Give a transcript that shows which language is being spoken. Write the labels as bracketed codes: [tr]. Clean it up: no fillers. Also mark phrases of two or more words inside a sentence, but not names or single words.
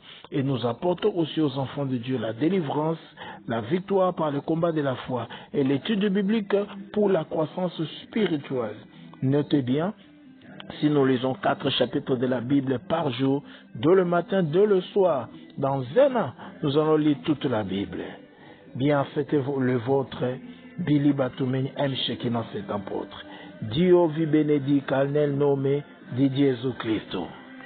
[fr] Et nous apportons aussi aux enfants de Dieu la délivrance, la victoire par le combat de la foi et l'étude biblique pour la croissance spirituelle. Notez bien, si nous lisons 4 chapitres de la Bible par jour, 2 le matin, 2 le soir, dans un an, nous allons lire toute la Bible. Bien, faites le vôtre. Billy Batumeni M. Shekinah, cet apôtre. [it] Dio vi benedica nel nome di Gesù Cristo.